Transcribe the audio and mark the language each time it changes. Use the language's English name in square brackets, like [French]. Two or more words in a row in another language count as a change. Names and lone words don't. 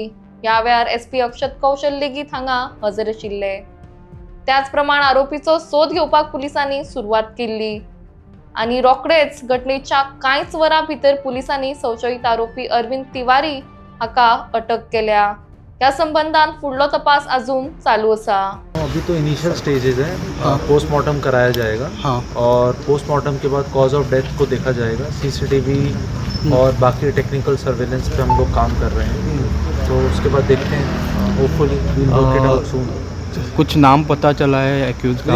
[Konkani] ह्या वेळार एसपी अक्षत कौशल लेगीत हांगा हजर आशिल्ले. त्याच प्रमाण आरोपीचो सोद घेवपाक पुलिसांनी सुरवात केल्ली आनी रोखडेच घटनेच्या कांयच वरां भितर पुलिसांनी संशयित आरोपी अरविंद तिवारी हाका अटक केल्या. या संबंधान फुडलो तपास अजून चालू आसा. [Hindi] अभी तो [English] initial stages [Hindi] है. पोस्टमार्टम कराया जाएगा और पोस्टमार्टम के बाद [English] cause of death [Hindi] को देखा जाएगा. सीसीटीवी और बाकी [English] technical surveillance [Hindi] पे हम लोग काम कर रहे हैं, तो उसके बाद देखते हैं. [English] hopefully we'll work it out soon. [Hindi] कुछ नाम पता चला है एक्यूज का?